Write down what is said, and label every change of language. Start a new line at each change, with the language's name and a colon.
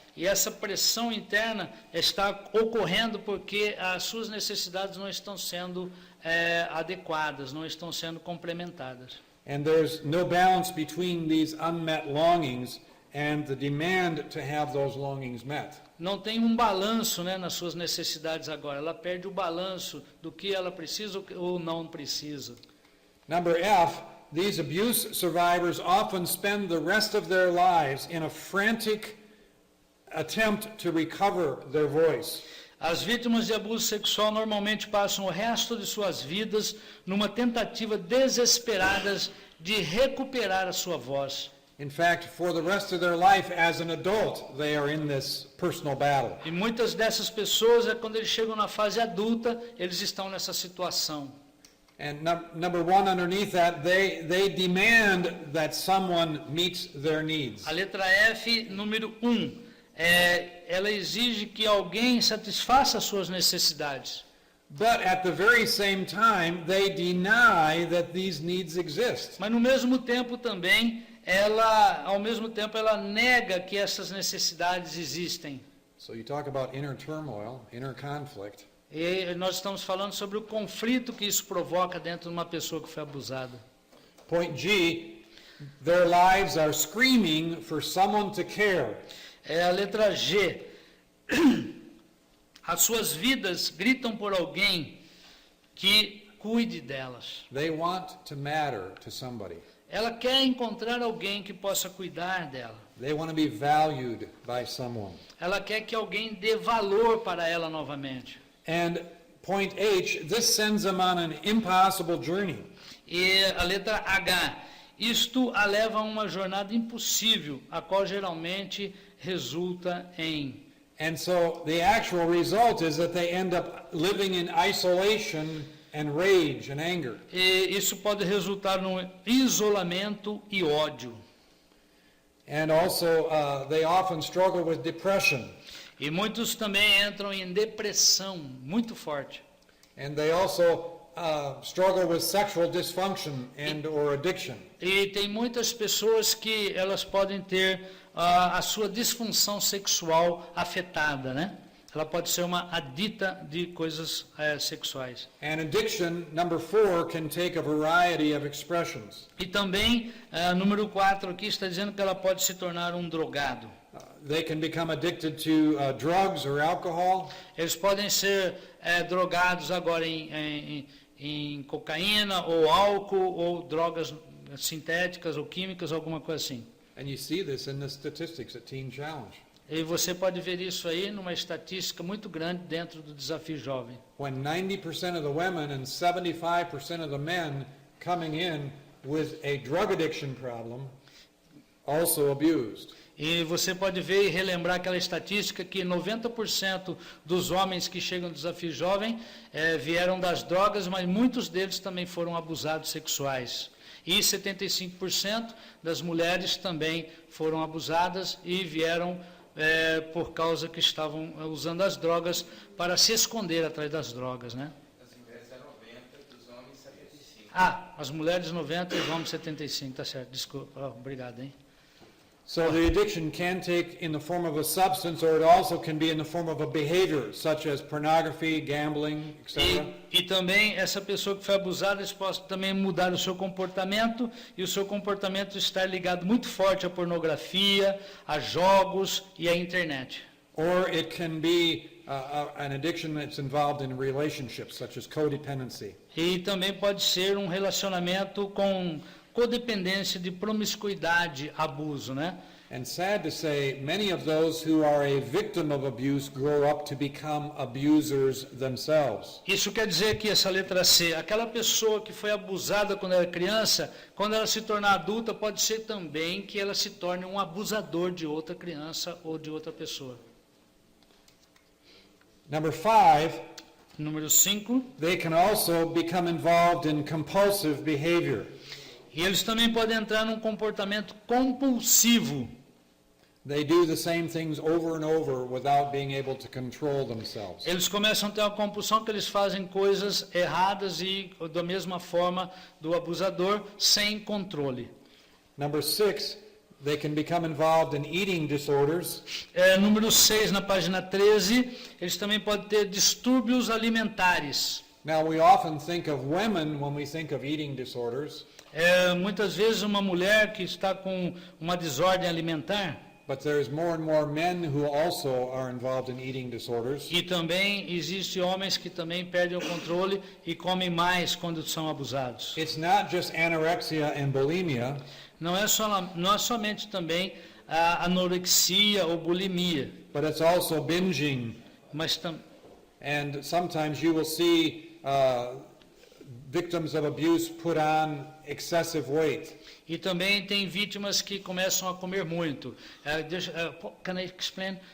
Portuguese: E essa pressão interna está ocorrendo porque as suas necessidades não estão sendo adequadas, não estão sendo complementadas.
English: And there's no balance between these unmet longings and the demand to have those longings met.
Portuguese: Não tem um balanço, né, nas suas necessidades agora. Ela perde o balanço do que ela precisa ou não precisa.
English: Number F, these abuse survivors often spend the rest of their lives in a frantic attempt to recover their voice.
Portuguese: As vítimas de abuso sexual normalmente passam o resto de suas vidas numa tentativa desesperada de recuperar a sua voz.
English: In fact, for the rest of their life as an adult, they are in this personal battle.
Portuguese: E muitas dessas pessoas, quando eles chegam na fase adulta, eles estão nessa situação.
English: And number 1 underneath that, they demand that someone meets their needs.
Portuguese: A letra F, número 1, ela exige que alguém satisfaça as suas necessidades.
English: But at the very same time, they deny that these needs exist.
Portuguese: Mas no mesmo tempo também, ao mesmo tempo, ela nega que essas necessidades existem.
English: So you talk about inner turmoil, inner conflict.
Portuguese: E nós estamos falando sobre o conflito que isso provoca dentro de uma pessoa que foi abusada.
English: Point G, their lives are screaming for someone to care.
Portuguese: A letra G. As suas vidas gritam por alguém que cuide delas.
English: They want to matter to somebody.
Portuguese: Ela quer encontrar alguém que possa cuidar dela.
English: They want to be valued by someone.
Portuguese: Ela quer que alguém dê valor para ela novamente.
English: And point H, this sends them on an impossible journey.
Portuguese: E a letra H. Isto a leva a uma jornada impossível, a qual geralmente resulta em...
English: And so the actual result is that they end up living in isolation and rage and anger.
Portuguese: E isso pode resultar num isolamento e ódio.
English: And also they often struggle with depression.
Portuguese: E muitos também entram em depressão muito forte.
English: And they also struggle with sexual dysfunction and or addiction.
Portuguese: E tem muitas pessoas que elas podem ter a sua disfunção sexual afetada, né? Ela pode ser uma adita de coisas sexuais.
English: And addiction, number 4, can take a variety of expressions.
Portuguese: E também, número 4 aqui está dizendo que ela pode se tornar um drogado.
English: They can become addicted to drugs or alcohol.
Portuguese: Eles podem ser drogados agora em cocaína ou álcool ou drogas sintéticas ou químicas, alguma coisa assim.
English: And you see this in the statistics at Teen Challenge.
Portuguese: E você pode ver isso aí numa estatística muito grande dentro do Desafio Jovem.
English: When 90% of the women and 75% of the men coming in with a drug addiction problem also abused.
Portuguese: E você pode ver e relembrar aquela estatística que 90% dos homens que chegam no Desafio Jovem vieram das drogas, mas muitos deles também foram abusados sexuais. E 75% das mulheres também foram abusadas e vieram por causa que estavam usando as drogas para se esconder atrás das drogas, né? As mulheres é 90, dos homens 75. As mulheres 90 e os homens 75, tá certo, desculpa, obrigado, hein?
English: So the addiction can take in the form of a substance, or it also can be in the form of a behavior, such as pornography, gambling, etc.
Portuguese: E também essa pessoa que foi abusada, eles podem também mudar o seu comportamento, e o seu comportamento está ligado muito forte à pornografia, a jogos e à internet.
English: Or it can be an addiction that's involved in relationships, such as codependency.
Portuguese: E também pode ser um relacionamento com codependência, de promiscuidade, abuso, né?
English: And sad to say, many of those who are a victim of abuse grow up to become abusers themselves.
Portuguese: Isso quer dizer que essa letra C, aquela pessoa que foi abusada quando era criança, quando ela se tornar adulta, pode ser também que ela se torne um abusador de outra criança ou de outra pessoa.
English: Number 5,
Portuguese: Número 5,
English: they can also become involved in compulsive behavior.
Portuguese: e eles também podem entrar num comportamento compulsivo.
English: They do the same things over and over without being able to control themselves.
Portuguese: Eles começam a ter uma compulsão que eles fazem coisas erradas e da mesma forma do abusador, sem controle.
English: Number 6, they can become involved in eating disorders.
Portuguese: Número 6, na página 13, eles também podem ter distúrbios alimentares.
English: Now, we often think of women when we think of eating disorders,
Portuguese: Muitas vezes uma mulher que está com uma desordem alimentar,
English: but there's more and more men who also are involved in eating disorders.
Portuguese: e também existem homens que também perdem o controle e comem mais quando são abusados.
English: It's not just anorexia and bulimia,
Portuguese: Não é somente também a anorexia ou bulimia,
English: but it's also binging.
Portuguese: mas também
English: And sometimes you will see victims of abuse put on excessive weight.
Portuguese: E também tem vítimas que começam a comer muito.
English: Can I explain?